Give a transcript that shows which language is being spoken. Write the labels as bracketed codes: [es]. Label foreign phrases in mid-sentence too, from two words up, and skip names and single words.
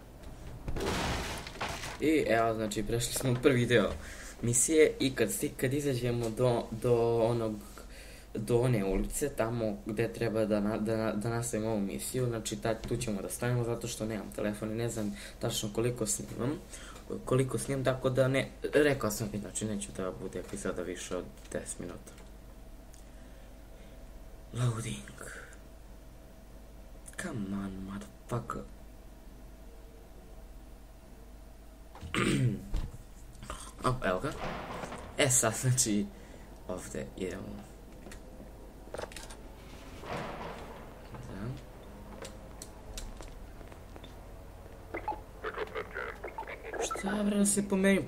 [sr] I evo, znači, prešli smo prvi deo misije i kad izađemo do one ulice, tamo gde treba da nastavimo ovu misiju, znači tu ćemo da stavimo zato što nemam telefon i ne znam tačno koliko snimam, tako da ne, rekao sam mi, znači neću da bude epizoda više od 10 minuta. [en] Loading. Come on, motherfucker. [sr] Evo ga. Sad, znači, ovde idemo. Šta bre da se pomerim?